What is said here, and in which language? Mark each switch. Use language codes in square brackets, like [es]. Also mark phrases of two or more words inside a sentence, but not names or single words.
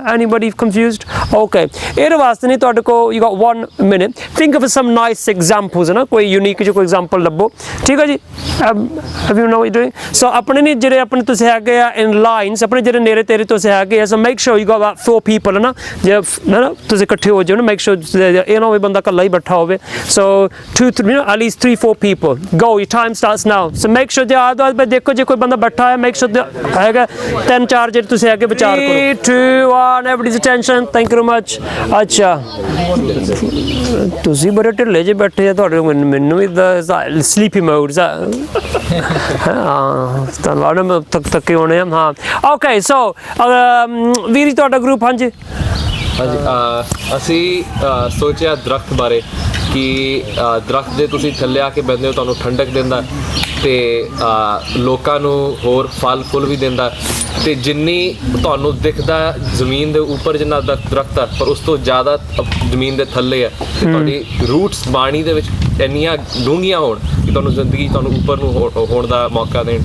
[en] Anybody confused? Okay, [pa] ਇਹਦੇ ਵਾਸਤੇ ਨਹੀਂ ਤੁਹਾਡੇ ਕੋਲ [en] you got 1 minute, think of some nice examples, [hi] है ना, कोई unique जो कोई example ਲੱਭੋ, ठीक है जी। [en] Have you know what you're doing? [pa] So ਆਪਣੇ ਨਹੀਂ ਜਿਹੜੇ ਆਪਣੇ ਤੁਸੀਂ ਹੈਗੇ ਆ [en] in lines, [pa] ਆਪਣੇ ਜਿਹੜੇ ਨੇੜੇ ਤੇਰੇ ਤੁਸੀਂ ਹੈਗੇ ਆ, [en] so make sure you got about 4 people, [hi] है ना, [pa] ਜੇ ਹੈ ਨਾ ਤੁਸੀਂ ਇਕੱਠੇ ਹੋ ਜਾਓ ਨਾ, [en] make sure [pa] ਇਹ ਨਾ ਹੋਵੇ ਬੰਦਾ ਇਕੱਲਾ ਹੀ ਬੈਠਾ ਹੋਵੇ। [en] So 2-3, you know, at least 3-4 people. Go, your time starts now. So make sure [pa] ਜੇ ਆਦ ਦੇਖੋ ਜੇ ਕੋਈ ਬੰਦਾ ਬੈਠਾ ਹੈ, [en] make sure [pa] ਹੈਗਾ 3-4 ਜਿਹੜੇ ਤੁਸੀਂ ਹੈਗੇ ਵਿਚਾਰ ਕਰੋ। [en] 3, 2, 1, everybody's attention, thank you very much। [pa] ਅੱਛਾ ਤੁਸੀਂ ਬੜੇ ਢਿੱਲੇ ਜਿਹੇ ਬੈਠੇ ਆ, ਤੁਹਾਡੇ ਮੈਨੂੰ ਵੀ [en] sleepy mode [pa] ਹਾਂ ਤੁਹਾਨੂੰ ਥੱਕੇ ਹੋਣੇ ਆ, ਹਾਂ। [en] okay so [pa] ਵੀਰ ਤੁਹਾਡਾ ਗਰੁੱਪ, ਹਾਂਜੀ ਅਸੀਂ ਸੋਚਿਆ ਦਰਖਤ ਬਾਰੇ ਕਿ ਦਰਖਤ ਦੇ ਤੁਸੀਂ ਥੱਲੇ ਆ ਕੇ ਬਹਿੰਦੇ ਹੋ, ਤੁਹਾਨੂੰ ਠੰਡਕ ਦਿੰਦਾ ਤੇ ਲੋਕਾਂ ਨੂੰ ਹੋਰ ਫਲ ਫੁੱਲ ਵੀ ਦਿੰਦਾ, ਤੇ ਜਿੰਨੀ ਤੁਹਾਨੂੰ ਦਿਖਦਾ ਜ਼ਮੀਨ ਦੇ ਉੱਪਰ ਜਿੰਨਾ ਦਰਖਤ ਆ, ਪਰ ਉਸ ਤੋਂ ਜ਼ਿਆਦਾ ਜ਼ਮੀਨ ਦੇ ਥੱਲੇ ਆ, ਤੇ ਤੁਹਾਡੀ ਰੂਟਸ ਬਾਣੀ ਦੇ ਵਿੱਚ ਇੰਨੀਆਂ ਡੂੰਘੀਆਂ ਹੋਣ ਕਿ ਤੁਹਾਨੂੰ ਜ਼ਿੰਦਗੀ ਤੁਹਾਨੂੰ ਉੱਪਰ ਨੂੰ ਹੋਣ ਦਾ ਮੌਕਾ ਦੇਣ।